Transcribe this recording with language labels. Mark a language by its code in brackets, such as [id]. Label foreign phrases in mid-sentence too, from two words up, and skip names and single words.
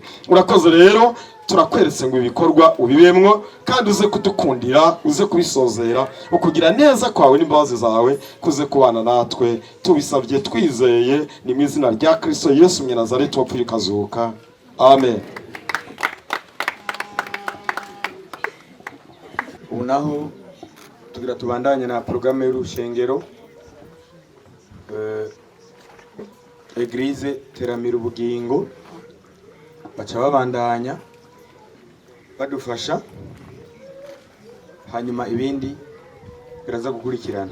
[rn] Urakoze rero, turakweretse ngo ibikorwa ubibemwo kandi uze kudukundira, uze kubisozera, ukugira neza kwawe n'imbabazi zawe kuze kubana natwe, tubisabye twizeye ni mu izina rya Kristo Yesu Mwenazareti wapfuye ukazuka. Amen. Unaho tugira tubandanye na programme y'urushengero Eglise Teramira Ubugingo, baca babandanya badufasha hanyuma ibindi biraza gukurikirana.